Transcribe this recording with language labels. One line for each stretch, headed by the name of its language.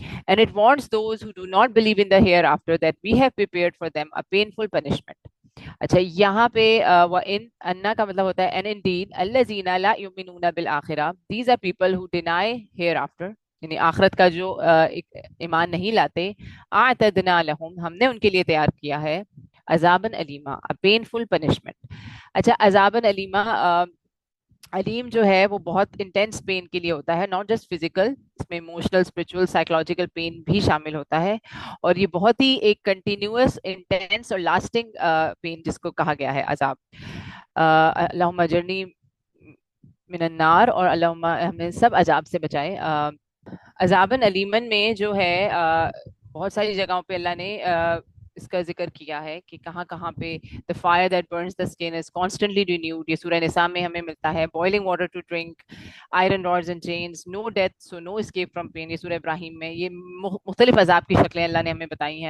English: And it warns those who do not believe in the hereafter that we have prepared for them a painful punishment.
Urdu: اچھا، یہاں پہ وَإِنْ أَنَّا کا مطلب ہوتا ہے
English: and indeed
Arabic: الَّذِينَ لَا يُؤْمِنُونَ بِالْآخِرَةِ.
English: These are people who deny hereafter،
Urdu: یعنی آخرت کا جو ایمان نہیں لاتے.
Arabic: أَعْتَدْنَا لَهُمْ،
Urdu: ہم نے ان کے لیے تیار کیا ہے عذابًا علیما،
English: a painful punishment.
Urdu: اچھا، عذابًا علیما، علیم جو ہے وہ بہت انٹینس پین کے لیے ہوتا ہے،
English: not just physical,
Urdu: اس میں ایموشنل، اسپرچل، سائیکولوجیکل پین بھی شامل ہوتا ہے. اور یہ بہت ہی ایک کنٹینیوس، انٹینس اور لاسٹنگ پین جس کو کہا گیا ہے عذاب.
Arabic: اللہم اجرنی من النار،
Urdu: اور اللہم ہمیں سب عذاب سے بچائے. عذابًا علیمن میں جو ہے بہت ساری جگہوں پہ اللہ نے اس کا ذکر کیا ہے کہ کہاں کہاں پہ
English: the fire that burns the skin is constantly renewed.
Urdu: یہ سورہ نساء میں ہمیں ملتا ہے.
English: boiling water to drink, iron rods and chains, no death so no escape from pain.
Urdu: یہ سورہ ابراہیم میں یہ مختلف عذاب کی شکلیں اللہ نے ہمیں بتائی ہیں.